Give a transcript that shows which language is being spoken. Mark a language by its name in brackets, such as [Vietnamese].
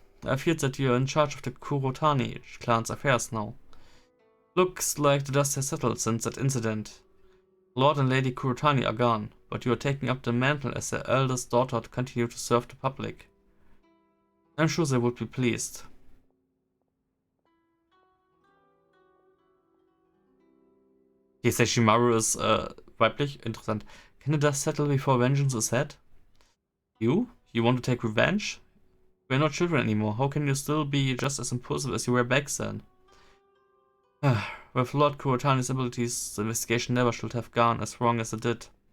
[English] I feared that you're in charge of the Kurotani clan's affairs now. Looks like the dust has settled since that incident. Lord and Lady Kurotani are gone, but you are taking up the mantle as their eldest daughter to continue to serve the public. I'm sure they would be pleased. [German] Okay, Seishimaru ist weiblich, interessant. [English] Can the dust settle before vengeance is had? You? You want to take revenge? We're not children anymore. How can you still be just as impulsive as you were back then? With Lord Kurotani's abilities, the investigation never should have gone as wrong as it did.